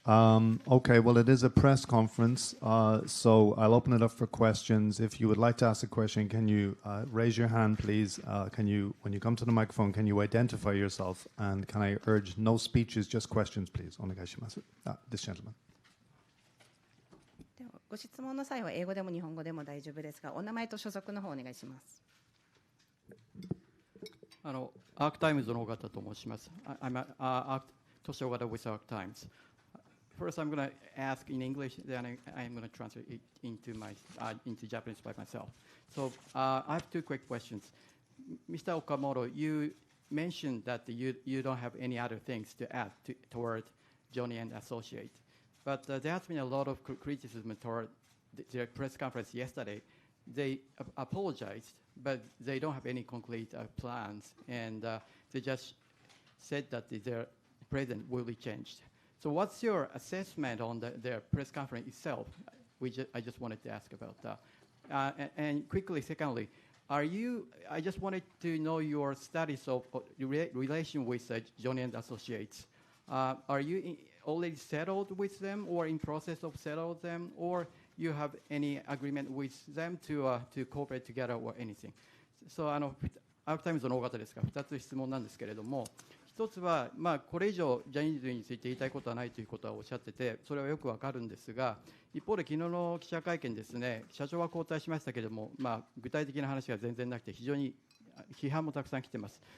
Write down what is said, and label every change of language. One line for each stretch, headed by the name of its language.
English: Okay, well, it is a press conference, so I'll open it up for questions. If you would like to ask a question, can you raise your hand, please? When you come to the microphone, can you identify yourself? And can I urge no speeches, just questions, please?
Japanese: Onegaishimasu.
English: This gentleman.
Japanese: ではご質問の際は英語でも日本語でも大丈夫ですが、お名前と所属の方お願いします。アークタイムズの尾形と申します。
English: I'm Toshi Ogata with Arc Times. First, I'm going to ask in English, then I'm going to translate it into Japanese by myself. So I have two quick questions. Mr. Okamoto, you mentioned that you don't have any other things to add toward Johnny and Associates. But there has been a lot of criticism toward their press conference yesterday. They apologized, but they don't have any concrete plans, and they just said that their president will be changed. So what's your assessment on their press conference itself? I just wanted to ask about that. And quickly, secondly, I just wanted to know your studies of relation with Johnny and Associates. Are you already settled with them or in process of settled them, or you have any agreement with them to cooperate together or anything?
Japanese: So アークタイムズの尾形ですが、2つ質問なんですけれども、一つは、これ以上ジャニーズについて言いたいことはないということはおっしゃってて、それはよくわかるんですが、一方で昨日の記者会見ですね、社長は交代しましたけれども、具体的な話が全然なくて非常に批判もたくさん来ています。